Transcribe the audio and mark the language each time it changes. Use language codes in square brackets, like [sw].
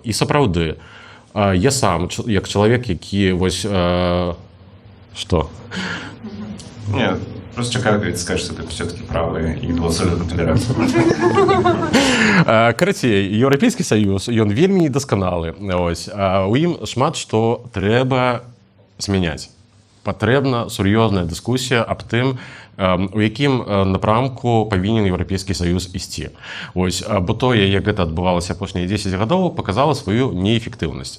[be] І сапраўды, я сам, як чалавек, які вось... Што? [ru] Нет, просто чакаю, когда ты скажешь, что ты все-таки правый и голосуешь за конфедерацию. [be] Карацей, Еўрапейскі Саюз, ён вельмі недасканалы. Ось. У ім шмат што трэба змяняць. Патрэбна сур'ёзная дыскусія аб тым, у якім напрамку павінен Еўрапейскі Саюз ісці. Ось, бо тое, як гэта адбывалася апошнія 10 гадоў, паказала сваю неэфектыўнасць.